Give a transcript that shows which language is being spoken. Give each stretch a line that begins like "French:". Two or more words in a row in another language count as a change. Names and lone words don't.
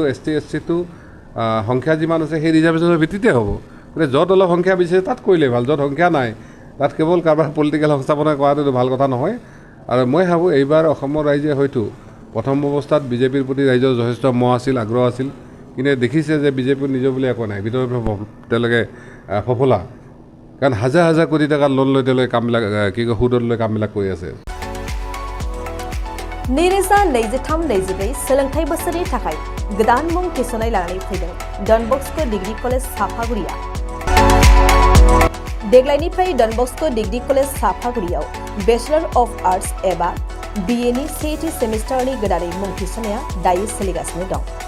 Assamese: SC সংখ্যা যিমান আছে সেই ৰিজাৰ্ভেশ্যনৰ ভিত্তিতে হ'ব গতিকে য'ত অলপ সংখ্যা বিচাৰে তাত কৰিলে ভাল য'ত সংখ্যা নাই তাত কেৱল কাৰোবাৰ পলিটিকেল সংস্থাপনা কৰাটো ভাল কথা নহয় আৰু মই ভাবোঁ এইবাৰ অসমৰ ৰাইজে হয়তো প্ৰথম অৱস্থাত বিজেপিৰ প্ৰতি ৰাইজৰ যথেষ্ট মোহ আছিল আগ্ৰহ আছিল কিন্তু দেখিছে যে বিজেপিৰ নিজৰ বুলি একো নাই ভিতৰৰ তেওঁলোকে ফফলা কাৰণ হাজাৰ কোটি টকাৰ লোন লৈ তেওঁলোকে কামবিলাক সুদত লৈ কামবিলাক কৰি আছে
Bodo: नैरोजा 23-24 सोलोंथाइ बोसोरनि थाखाय गोदान मुं थिसननाय लानानै फैदों डन बस्क' डिग्री कलेज साफागुरिया देग्लायनिफ्राय डन बस्क' डिग्री कलेज साफागुरियाव
English: bachelor of arts
Bodo: एबा BA नि सेथि सेमिस्टारनि गोदानै मुं थिसननाया दायो सोलिगासिनो दं